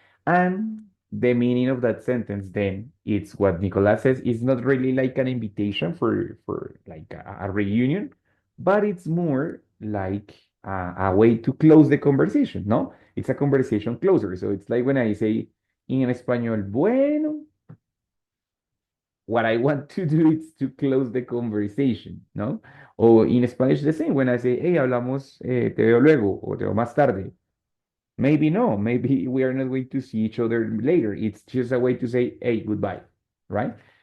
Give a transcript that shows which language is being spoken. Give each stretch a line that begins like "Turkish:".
English: And the meaning of that sentence then, it's what Nicolas says, is not really like an invitation for like a reunion, but it's more like a way to close the conversation, no? It's a conversation closer. So it's like when I say in español, bueno, what I want to do is to close the conversation, ¿no? O in Spanish the same, when I say, hey,
Spanish: hablamos, te veo luego, o te veo más tarde.
English: Maybe no, maybe we are not going to see each other later. It's just a way to say, hey, goodbye, right?